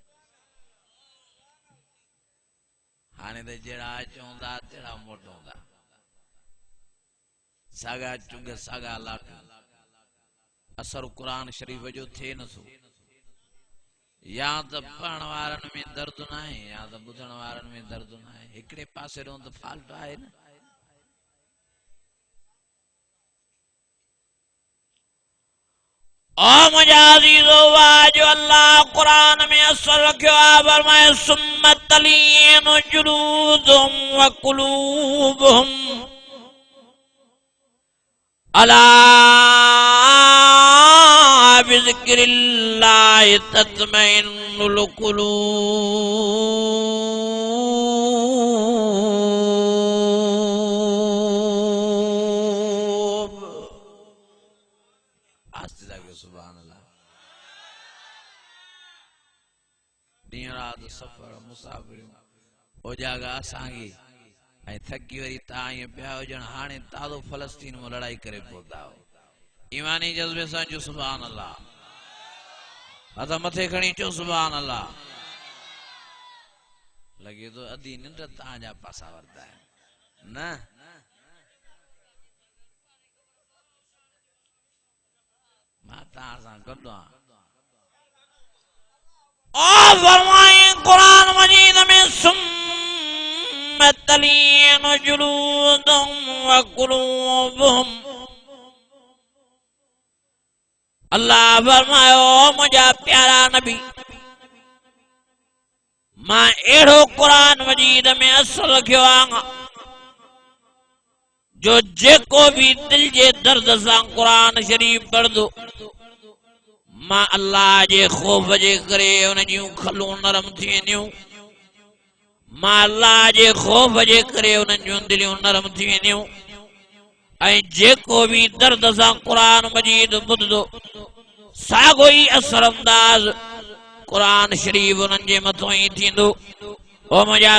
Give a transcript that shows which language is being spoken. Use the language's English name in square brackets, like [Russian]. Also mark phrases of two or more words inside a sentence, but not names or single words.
[Sindhi] हाणे त जहिड़ा चवंदा तहिड़ा मोटंदा साॻा चुंग साॻा लाटू असर क़ुरान शरीफ़ जो थिए नथो या त पढ़ण वारनि में दर्द न आहे या त ॿुधण वारनि में दर्द न आहे हिकिड़े पासे ॾों त फाल्ट आहे न। ओ मुंहिंजा अज़ीज़ो वाह जो अल्लाह क़ुरान में असर रखियो आहे फरमाए [Arabic] ثم تلين جلودهم وقلوبهم ألا بذكر الله تطمئن القلوب. [Sindhi] आस्ते जाके [Arabic] سبحان الله [Sindhi] ॾींहुं राति सफ़र मुसाफ़िरियूं ओजागा असांखे ऐं थकी वरी तव्हां ईअं पिया हुजण हाणे ताज़ो फ़लस्तीन में लड़ाई करे पहुता हो ईमानी जज़्बे सां चओ [Arabic] سبحان الله [Sindhi] हथ मथे खणी चओ [Arabic] سبحان الله [Sindhi] लॻे थो अधी निंड तव्हांजा पासा वरता आहिनि न मां तव्हां सां गॾु आहियां। क़ुरान मजीद में [Arabic] ثم تلين جلودهم وقلوبهم [Sindhi] अल्लाह फरमायो मुंहिंजा प्यारा नबी मां अहिड़ो क़ुरान मजीद में असर रखियो आहे जो जेको भी दिल जे दर्द सां क़ुरान शरीफ़ पढ़दो मां अल्लाह जे ख़ौफ जे करे उन जूं खलूं नरम थी वेंदियूं मां अल्लाह जे ख़ौफ जे करे उन जूं दिलियूं नरम थी वेंदियूं ऐं जेको भी दर्द सां क़ुरान मजीद ॿुधदो साॻो ई असर अंदाज़ क़ुरान शरीफ़ उन्हनि जे मथां ई थींदो।